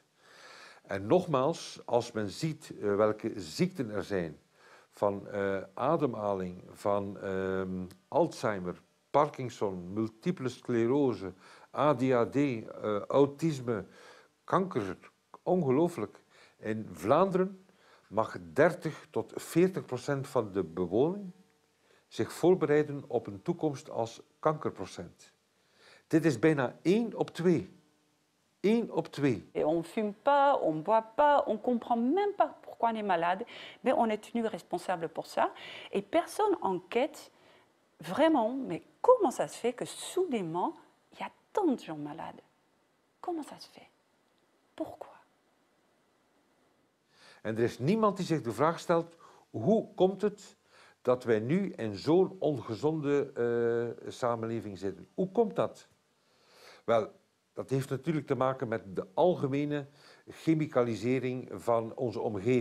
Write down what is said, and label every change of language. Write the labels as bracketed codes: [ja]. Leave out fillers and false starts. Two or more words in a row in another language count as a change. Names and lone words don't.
[nl] En nogmaals, als men ziet welke ziekten er zijn, van ademhaling, van Alzheimer, Parkinson, multiple sclerose, ADHD, autisme, kanker, ongelooflijk. In Vlaanderen mag 30-40% van de bewoning zich voorbereiden op een toekomst als kankerprocent. Dit is bijna 1 op 2. 1 op 2. [fr] Et on ne fume pas, on ne boit pas, on ne comprend même pas pourquoi on est malade, mais on est tenu responsable pour ça. Et personne enquête vraiment, mais comment ça se fait que soudainement, il y a tant de gens malades? Comment ça se fait? Pourquoi? [nl] En er is niemand die zich de vraag stelt, hoe komt het dat wij nu in zo'n ongezonde samenleving zitten? Hoe komt dat? Wel, dat heeft natuurlijk te maken met de algemene chemicalisering van onze omgeving.